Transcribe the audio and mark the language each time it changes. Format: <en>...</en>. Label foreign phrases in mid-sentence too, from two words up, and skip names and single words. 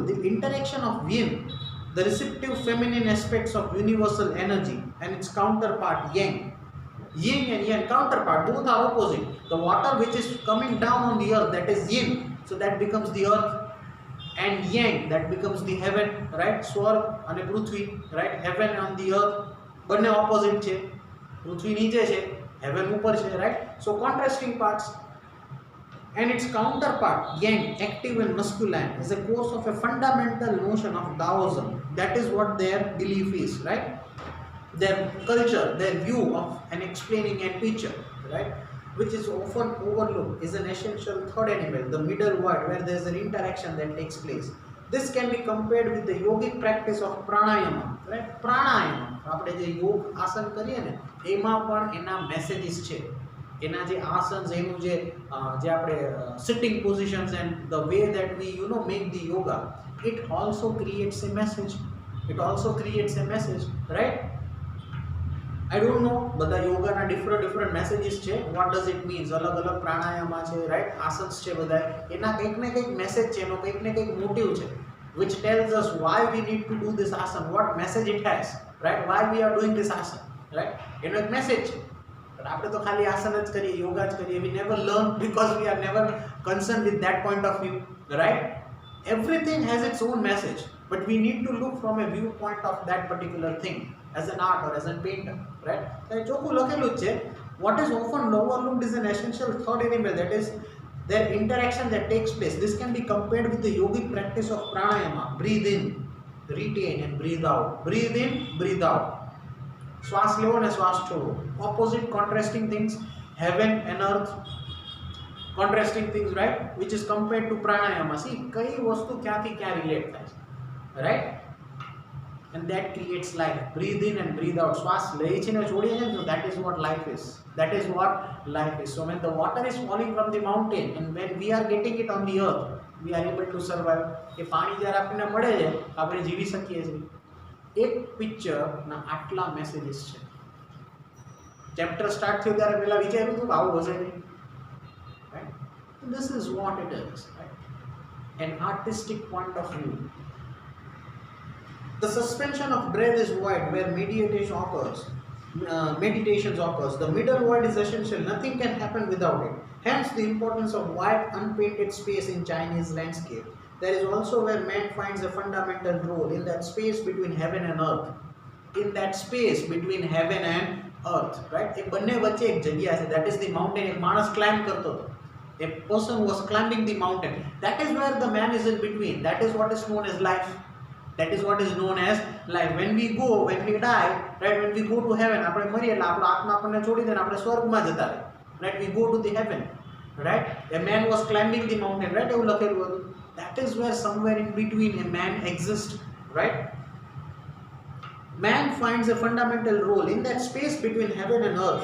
<en>The interaction of yin, the receptive feminine aspects of universal energy, and its counterpart yang. Yin and yang counterpart, both are opposite. The water which is coming down on the earth, that is yin, so that becomes the earth, and yang, that becomes the heaven, right? Swarg and Prithvi, right? Heaven on the earth,</en> <gu>બંને ઓપોઝિટ છે. પૃથ્વી નીચે છે, હેવન ઉપર છે,</gu> <en>right? So contrasting parts. And its counterpart yang, active and masculine, is a course of a fundamental notion of Taoism. That is what their belief is, right? Their culture, their view of an explaining a picture, right? Which is often overlooked, is an essential third animal, the middle word, where there is an interaction that takes place. This can be compared with the yogic practice of pranayama, right? Pranayama,</en> <gu>આપણે જે યોગ આસન કરીએ ને એમાં પણ એના મેસેજીસ છે, એના જે આસન્સ, એનું જે આપણે</gu> <en>sitting positions and the way that we make the yoga, it also creates a message, right? I don't know,</en> <gu>બધા યોગાના</gu> <en>different messages</en> <gu>છે.</gu> <en>What does it means?</en> <gu>અલગ અલગ પ્રાણાયામા છે, right? આસન્સ છે બધા, એના કંઈક ને કંઈક મેસેજ છે, એનો કંઈક ને કંઈક મોટિવ છે,</gu> <en>which tells us why we need to do this asana, what message it has, right? Why we are doing this asana, right?</en> <gu>એનો એક મેસેજ છે. પણ આપણે તો ખાલી આસન જ કરીએ, યોગા જ કરીએ.</gu> <en>We never learn because we are never concerned with that point of view, right? Everything has its own message, but we need to look from a viewpoint of that particular thing, as an art or as a painter, right?</en> <gu>So ચોખ્ખું લખેલું જ છે.</gu> <en>What is often overlooked is an essential third animal, that is their interaction that takes place. This can be compared with the yogic practice of pranayama. Breathe in, retain and breathe out. Breathe in, breathe out.</en> <gu>શ્વાસ લેવો ને શ્વાસ છોડો.</gu> <en>Opposite contrasting things, heaven and earth, contrasting things, right? Which is compared to pranayama. See,</en> <gu>કઈ વસ્તુ ક્યાંથી ક્યાં રિલેટ થાય છે,</gu> <en>right? And that creates life. Breathe in and breathe out.</en> <gu>શ્વાસ લઈ છે ને છોડીએ છે,</gu> <en>so that is what life is. So when the water is falling from the mountain and when we are getting it on the earth, we are able to survive.</en> <gu>એ પાણી જ્યારે આપણને મળે છે આપણે જીવી શકીએ છીએ. એક પિક્ચરના આટલા મેસેજીસ છે.</gu> <en>chapter start</en> <gu>થયો ત્યારે પહેલા વિચાર્યું હતું આવું હશે નહીં,</gu> <en>right? This is what it is, right? An artistic point of view. The suspension of breath is void where meditations occurs. The middle void is essential. Nothing can happen without it. Hence the importance of wide unpainted space in Chinese landscape. There is also where man finds a fundamental role in that space between heaven and earth. in that space between heaven and earth, right?</en> <gu>એ બંને વચ્ચે એક જગ્યા છે,</gu> <en>that is the mountain.</en> <gu>એક માણસ climb કરતો હતો,</gu> <en>a person was climbing the mountain. That is where the man is in between. That is what is known as life. That is what is known as life. When we die, right, when we go to heaven,</en> <gu>આપણે મરીએ એટલે આપણો આત્મા આપણને છોડી દે ને આપણે સ્વર્ગમાં જતા રહે,</gu> <en>right? We go to the heaven, right? A man was climbing the mountain, right?</en> <gu>એવું લખેલું હતું.</gu> <en>That is where somewhere in between a man exists, right? Man finds a fundamental role in that space between heaven and earth.</en>